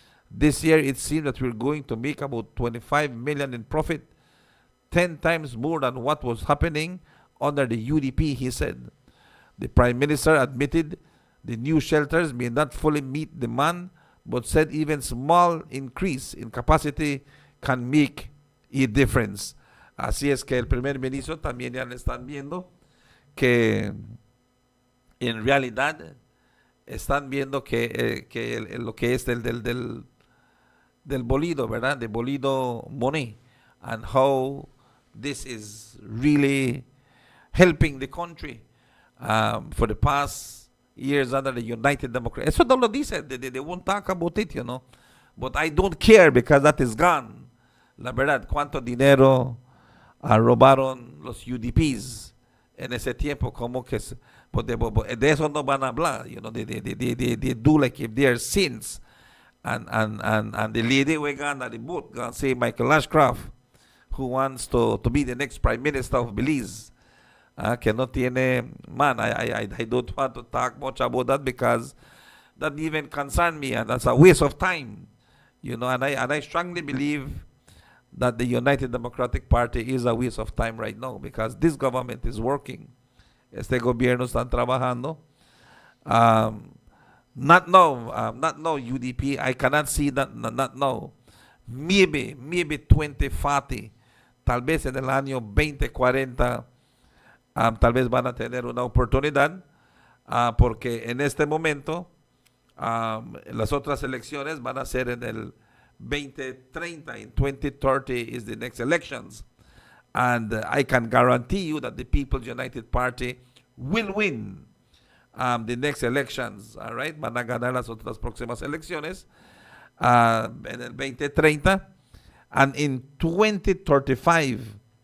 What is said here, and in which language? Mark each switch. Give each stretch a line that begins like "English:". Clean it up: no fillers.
English: This year, it seems that we're going to make about 25 million in profit, 10 times more than what was happening under the UDP, he said. The Prime Minister admitted the new shelters may not fully meet demand, but said even small increase in capacity can make a difference.
Spanish: Así es que el primer ministro también ya le están viendo que en realidad están viendo que lo que es del bolido, ¿verdad?
English: De bolido money, and how this is really helping the country for the past years under the United Democrats.
Spanish: Eso no lo dice,
English: they won't talk about it, But I don't care because that is gone.
Spanish: La verdad, cuánto dinero robaron los UDPs en ese tiempo, como que de eso no van a hablar,
English: they do like if they are sins, and the lady we got at the boat, gonna say Michael Ashcroft, who wants to be the next Prime Minister of Belize,
Spanish: que no tiene,
English: man, I don't want to talk much about that because that even concern me, and that's a waste of time, and I strongly believe that the United Democratic Party is a waste of time right now because this government is working.
Spanish: Este gobierno están trabajando.
English: Not now, UDP. I cannot see that, not now. Maybe 2040,
Spanish: tal vez en el año 2040, tal vez van a tener una oportunidad, porque en este momento las otras elecciones van a ser en el 2030.
English: In 2030 is the next elections, and I can guarantee you that the People's United Party will win the next elections. All right,
Spanish: van a ganar las otras próximas elecciones en el 2030,
English: and in 2035,